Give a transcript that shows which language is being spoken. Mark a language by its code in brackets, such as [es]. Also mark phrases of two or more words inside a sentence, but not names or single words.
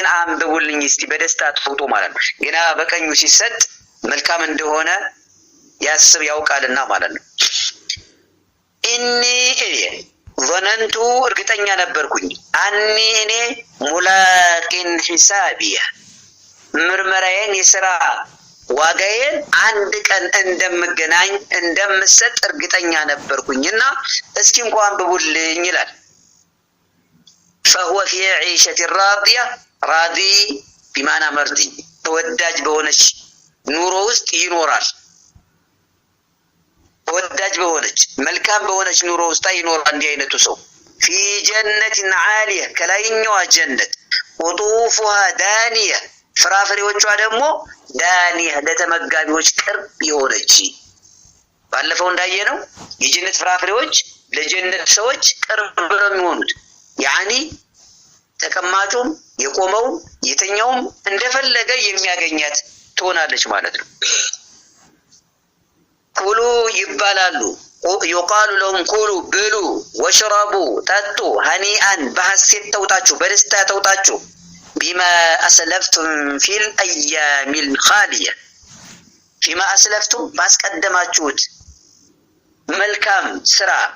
[am] አንብቡልኝ እስቲ በደስታ ተውጦ ማለት ነው። ገና በቀኙ ሲሰጥ መልካም እንደሆነ ያስብ ያውቃልና ማለት ነው። [ar] إني ظننت [am] እርግጠኛ ነበርኩኝ አኒ እኔ [ar] ملاق حسابيه [am] ምርመራዬን የሥራ ዋጋዬን አንድ ቀን እንደምገናኝ እንደምሰጥ እርግጠኛ ነበርኩኝና እስኪ እንኳን አንብቡልኝ ይላል። [ar] فهو في عيشة راضية راضي بمعنى مرضي [am] ተወዳጅ በሆነች ኑሮ ውስጥ ይኖራል። ተወዳጅ በሆነች መልካም በሆነች ኑሮ ውስጥ ይኖራል እንዲህ አይነቱ ሰው። [ar] في جنة عالية [am] ከላይኛዋ ጀነት [ar] قطوفها دانية [am] ፍራፍሬዎቿ ደግሞ ዳኒያ ለተመጋቢዎች ቅርብ የሆነች። ባለፈው እንዳየነው የጀነት ፍራፍሬዎች ለጀነት ሰዎች ቅርብ ነው የሚሆኑት። ያኒ ተቀማጩም የቆመውም የተኛውም እንደፈለገ የሚያገኛት ትሆናለች ማለት ነው። ኩሉ ይባላሉ። [ar] يقال لهم [am] ኩሉ ብሉ፣ ወሽረቡ ጠጡ፣ ሀኒአን በሐሴት ተውጣችሁ በደስታ ተውጣችሁ [ar] بما أسلفتم في الأيام الخالية فيما أسلفتم [am] ባስቀደማችሁት መልካም ስራ